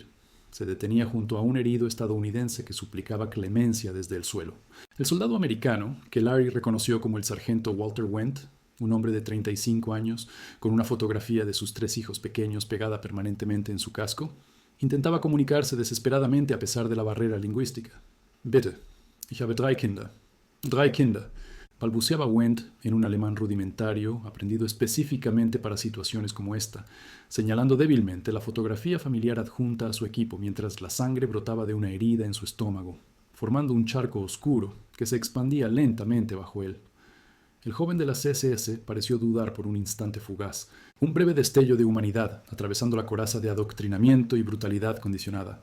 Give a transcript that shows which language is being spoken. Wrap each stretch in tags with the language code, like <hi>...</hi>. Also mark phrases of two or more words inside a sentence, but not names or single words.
<es>Se detenía junto a un herido estadounidense que suplicaba clemencia desde el suelo. El soldado americano, que Larry reconoció como el sargento Walter Wendt, un hombre de 35 años, con una fotografía de sus 3 hijos pequeños pegada permanentemente en su casco, intentaba comunicarse desesperadamente a pesar de la barrera lingüística.</es> <de>Bitte, ich habe 3 Kinder.</de> <es>3 Kinder, balbuceaba Wendt en un alemán rudimentario, aprendido específicamente para situaciones como esta, señalando débilmente la fotografía familiar adjunta a su equipo mientras la sangre brotaba de una herida en su estómago, formando un charco oscuro que se expandía lentamente bajo él. El joven de las SS pareció dudar por un instante fugaz, un breve destello de humanidad atravesando la coraza de adoctrinamiento y brutalidad condicionada.</es>